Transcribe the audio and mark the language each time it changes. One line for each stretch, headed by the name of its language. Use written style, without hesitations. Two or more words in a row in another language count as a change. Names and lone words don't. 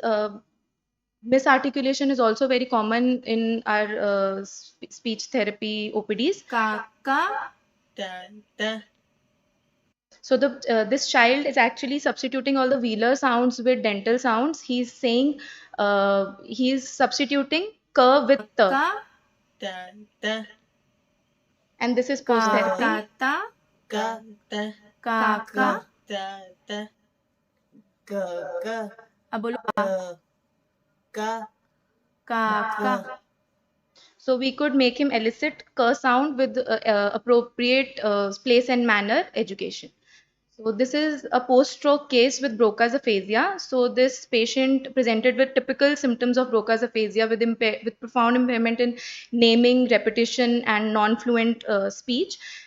English: Misarticulation is also very common in our speech therapy OPDs. Kaka, da. So this child is actually substituting all the velar sounds with dental sounds. He's saying he's substituting k with t, Ka, da. and this is post therapy. Kata, ka, da. Kaka, da. Ka.
Hindi: अब बोलो का.
English: So we could make him elicit k sound with appropriate place and manner education. So this is a post-stroke case with Broca's aphasia. So this patient presented with typical symptoms of Broca's aphasia with profound impairment in naming, repetition, and non-fluent speech.